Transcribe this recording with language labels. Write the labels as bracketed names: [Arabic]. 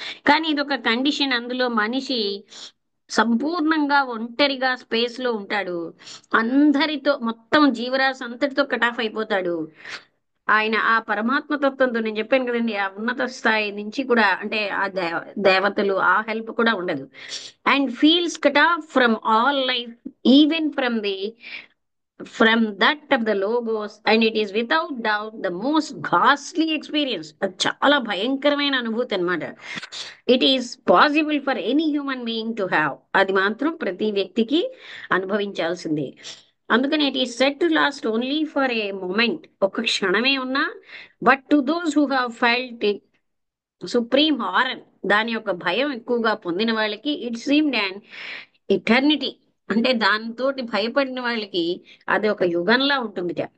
[Telugu] కానీ ఇది ఒక కండిషన్. అందులో మనిషి సంపూర్ణంగా ఒంటరిగా స్పేస్ లో ఉంటాడు. అందరితో, మొత్తం జీవరాశి అంతటితో కటాఫ్ అయిపోతాడు. ఆయన ఆ పరమాత్మ తత్వంతో, నేను చెప్పాను కదండి, ఆ ఉన్నత స్థాయి నుంచి కూడా, అంటే ఆ దేవతలు ఆ హెల్ప్ కూడా ఉండదు. [English] And feels cut off from all life, even from that of the logos, and it is without doubt the most ghastly experience. [Telugu] అది చాలా భయంకరమైన అనుభూతి అన్నమాట. [English] It is possible for any human being to have. [Telugu] అది మాత్రం ప్రతి వ్యక్తికి అనుభవించాల్సిందే. అందుకని [English] it is set to last only for a moment, [Telugu] ఒక క్షణమే ఉన్నా. [English] but to those who have felt it supreme horror, [Telugu] దాని యొక్క భయం ఎక్కువగా పొందిన వాళ్ళకి, [English] it seemed and eternity, [Telugu] అంటే దాంతో భయపడిన వాళ్ళకి అది ఒక యుగంలా ఉంటుంది.